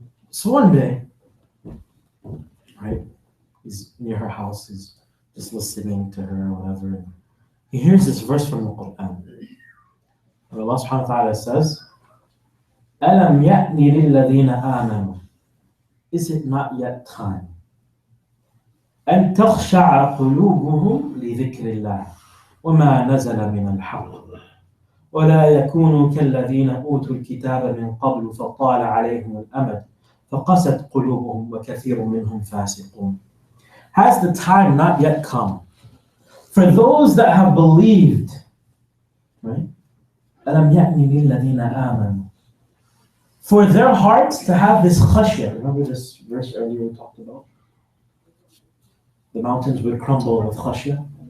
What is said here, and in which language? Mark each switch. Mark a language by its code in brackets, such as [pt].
[en] So one day, right, he's near her house, he's just listening to her or whatever, and he hears this verse from the Quran. And Allah subhanahu wa ta'ala says, [ar] أَلَمْ يَأْنِ لِلَّذِينَ آمَنُوا. [en] Is it not yet time? [ar] أن تخشع قلوبهم لذكر الله وما نزل من الحق ولا يكونوا كالذين أوتوا الكتاب من قبل فطال عليهم الأمد فقست قلوبهم وكثير منهم فاسقون. [en] Has the time not yet come for those that have believed, right? [ar] ألم يأن للذين آمنوا, [en] for their hearts to have this khashya. Remember this verse earlier we talked about? The mountains would crumble with khashya.